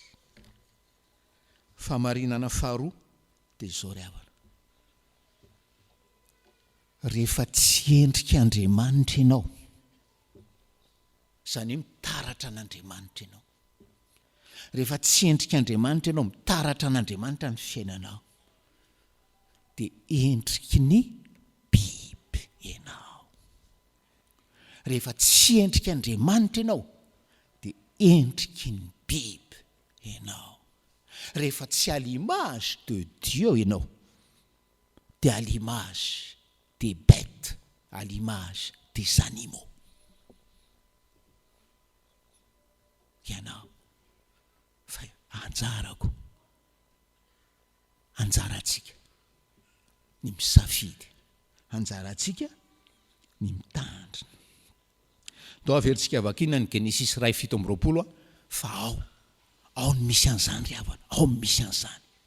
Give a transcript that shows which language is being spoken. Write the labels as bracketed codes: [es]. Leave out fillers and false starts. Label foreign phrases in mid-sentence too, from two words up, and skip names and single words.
[mg] Fahamarinana faharoa dia zao ry havana rehefa tsy endrik'Andriamanitra ianao zany hoe mitaratra an'Andriamanitra ianao rehefa tsy endrik'Andriamanitra ianao mitaratra an'Andriamanitra ny fiainanao dia endriky ny biby ianao. Rehefa tsy endrik'Andriamanitra ianao dia endriky ny biby ianao. Rehefa tsy [fr] à l'image de Dieu [mg] ianao dia [fr] à l'image des bêtes, à l'image des animaux [mg] ianao. Fa anjaratsika ny misafidy, anjaratsika ny mitandrina. Dao averintsika vakina ny Genesis 2:7 fa ao ny misy an'izany ry havana, ao ny misy an'izany.